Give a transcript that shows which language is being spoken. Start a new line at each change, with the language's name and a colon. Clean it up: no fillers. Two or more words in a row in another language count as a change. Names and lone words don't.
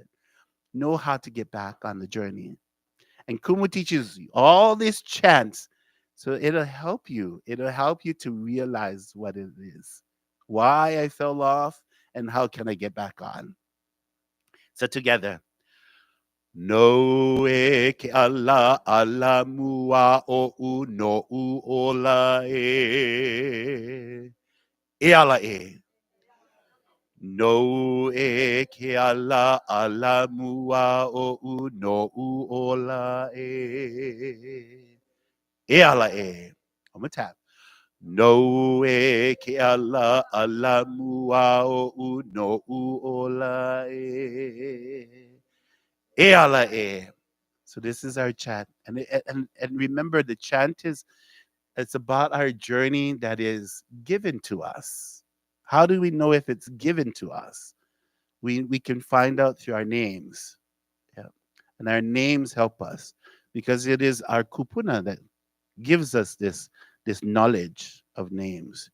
English: Know how to get back on the journey. And Kumu teaches you all these chants. So it'll help you. It'll help you to realize what it is, why I fell off, and how can I get back on. So together.
Hawaiian: No e ke ala mua o u no u ola e. E ala e. No e ke ala mua o u no u ola e. E ala e.
English: One more time.
Hawaiian: No e ke ala mua o u no u ola e. E ala e.
English: So this is our chant. And remember, the chant it's about our journey that is given to us. How do we know if it's given to us? We can find out through our names. Yeah. And our names help us because it is our kupuna that gives us this knowledge of names.